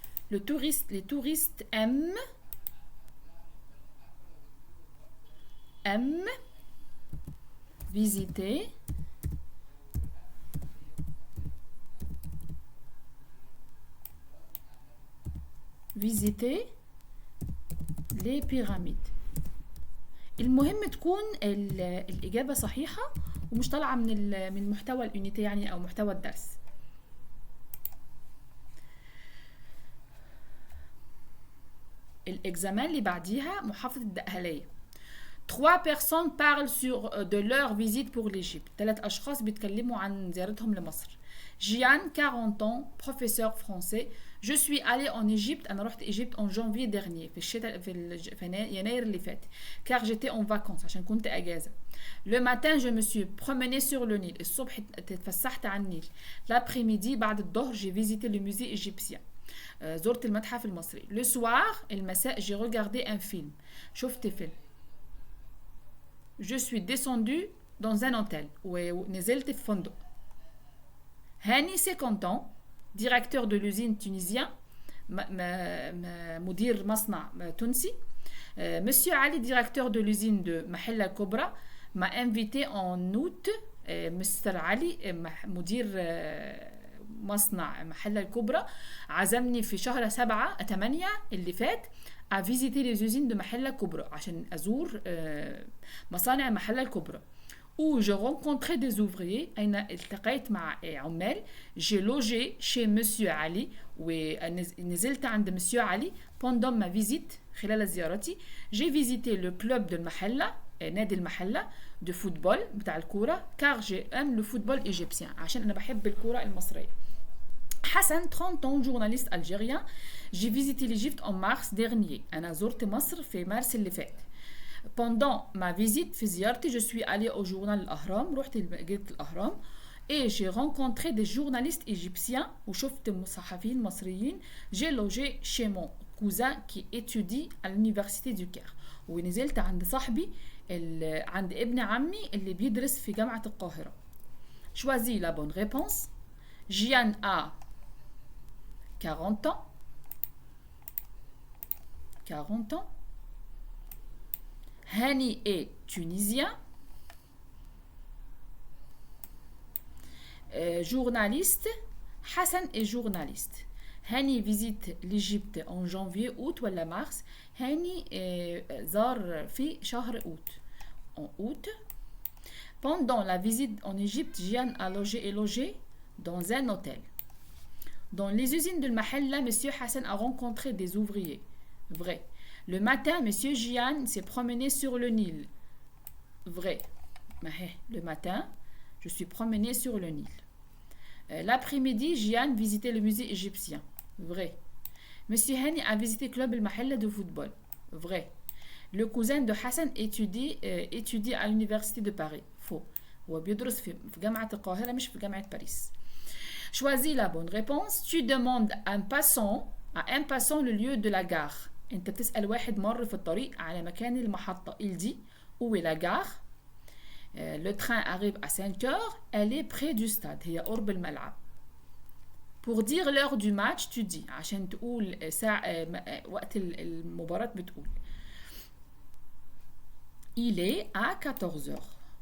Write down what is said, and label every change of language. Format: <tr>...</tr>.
<fr>Les touristes aiment visiter les pyramides.</fr> <ar>المهم تكون الإجابة صحيحة ومش طالعة من محتوى اليونيتي يعني أو محتوى الدرس. الإكزامان اللي بعديها محافظة الدقهلية.</ar> <fr>3 personnes parlent de leur visite pour l'Égypte.</fr> <ar>3 أشخاص بيتكلموا عن زيارتهم لمصر.</ar> <fr>Jian, 40 ans, professeur français. Je suis allé en Égypte.</fr> <ar>أنا رحت إيجيبت</ar> <fr>en janvier dernier</fr> <ar>في الشتاء في يناير اللي فات.</ar> <fr>Car j'étais en vacances</fr> <ar>عشان كنت أجازة.</ar> <fr>Le matin je me suis promené sur le Nil.</fr> <ar>الصبح اتفسحت على النيل.</ar> <fr>L'après-midi</fr> <ar>بعد الظهر</ar> <fr>j'ai visité le musée égyptien.</fr> <ar>زرت المتحف المصري.</ar> <fr>Le soir</fr> <ar>المساء</ar> <fr>j'ai regardé un film.</fr> <ar>شفت فيلم.</ar> <fr>Je suis descendu dans un hôtel</fr> <ar>ونزلت في فندق.</ar> <fr>Hani 50 ans, directeur de l'usine tunisien,</fr> <ar>مدير مصنع تونسي.</ar> <fr>Monsieur Ali, directeur de l'usine de Mahella Kobra, m'a invité en août. Mr.</fr> <ar>Ali, مدير مصنع محل الكبرى عزمني في شهر 7 اللي فات</ar> <fr>à visiter les usines de</fr> <ar>محل الكبرى عشان أزور مصانع محل الكبرى.</ar> <fr>Où je rencontrais des ouvriers.</fr> <ar>أين التقيت مع عمال.</ar> <fr>J'ai logé chez Monsieur Ali</fr> <ar>ونزلت عند</ar> <fr>Monsieur Ali pendant ma visite</fr> <ar>خلال زيارتي.</ar> <fr>J'ai visité le club de المحلة</fr> <ar>نادي المحلة</ar> <fr>de football</fr> <ar>بتاع الكورة</ar> <fr>car j'aime le football égyptien</fr> <ar>عشان أنا بحب الكورة المصرية.</ar> <fr>Hassan, 30 ans, journaliste algérien. J'ai visité l'Égypte en mars dernier.</fr> <ar>أنا زرت مصر في مارس اللي فات.</ar> <fr>Pendant ma visite</fr> <ar>في زيارتي</ar> <fr>je suis allée au journal الأهرام.</fr> <ar>رحت جريدة الأهرام.</ar> <fr>Et j'ai rencontré des journalistes égyptiens</fr> <ar>وشفت صحفيين مصريين.</ar> <fr>J'ai logé chez mon cousin qui étudie à l'université du Caire.</fr> <ar>ونزلت عند صاحبي عند ابن عمي اللي بيدرس في جامعة القاهرة.</ar> <fr>Choisis la bonne réponse. Jian a 40 ans. 40 ans. Hani est tunisien. Journaliste Hassan est journaliste. Hani visite l'Égypte en janvier, août ou mars.</fr> <ar>Hani زار في شهر août.</ar> <fr>En août. Pendant la visite en Égypte, Jian a logé dans un hôtel. Dans les usines de Mahalla, M. Hassan a rencontré des ouvriers. Vrai. Le matin, M. Jian s'est promené sur le Nil. Vrai. Le matin, je suis promené sur le Nil. L'après-midi, Jian visitait le musée égyptien. Vrai. M. Hani a visité le club El Mahalla de football. Vrai. Le cousin de Hassan étudie à l'université de Paris. Faux.</fr> <ar>هو بيدرس في جامعة القاهرة مش في جامعة باريس.</ar> <fr>Choisis la bonne réponse. Tu demandes à un passant le lieu de la gare.</fr> <ar>انت بتسأل واحد مر في الطريق على مكان المحطة.</ar> <fr>Il dit où est la gare. Le train arrive à 5 heures. Elle est près du stade.</fr> <ar>هي قرب الملعب.</ar> <fr>Pour dire l'heure du match, tu dis</fr> <ar>عشان تقول وقت المباراة بتقول</ar> <fr>il est à 14 heures.</fr>